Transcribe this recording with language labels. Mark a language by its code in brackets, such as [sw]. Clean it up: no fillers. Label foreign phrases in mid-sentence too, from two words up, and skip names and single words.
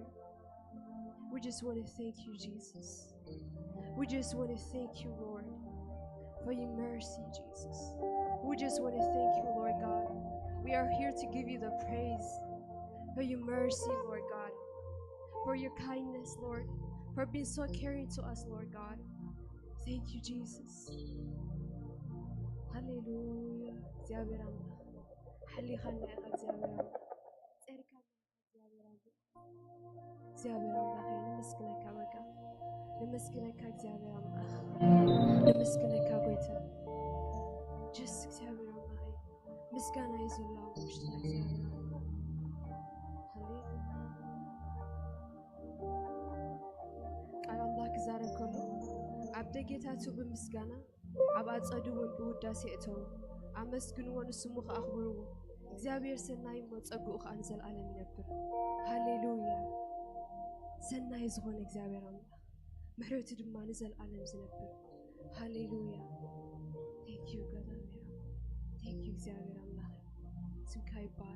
[en] We just want to thank you, Jesus. We just want to thank you, Lord, for your mercy, Jesus. We just want to thank you, Lord God. We are here to give you the praise for your mercy, Lord God, for your kindness, Lord, for being so caring to us, Lord God. Thank you, Jesus. Hallelujah. [ti] እግዚአብሔር አምላክ ሐሊኻና ኢኻ እግዚአብሔር አምላክ ጸድካና እግዚአብሔር አምላክ እግዚአብሔር አምላክ ነመስግነካ በቃ ነመስግነካ እግዚአብሔር አምላክ ነመስግነካ ጎይታ ጀስ እግዚአብሔር አምላክ ምስጋና ይዘላው ውሽጥና እግዚአብሔር አምላክ ቃል አምላክ ዛሬ ከሎ ኣብ ደጌታቱ ብምስጋና ኣብ ኣጸድውን ብውዳሴ እተው ኣመስግንዎን ስሙ ከኣኽብርዎ እግዚአብሔር ሰናይ መጸጉኡ ከዓ ንዘለዓለም ይነብር። ሃሌሉያ። ሰናይ ዝኾነ እግዚአብሔር አምላክ ምሕረቱ ድማ ንዘለዓለም ዝነብር። ሃሌሉያ። [en] thank you [ti] እግዚአብሔር [en] thank you [ti] እግዚአብሔር አምላክ ስምካ ይባረክ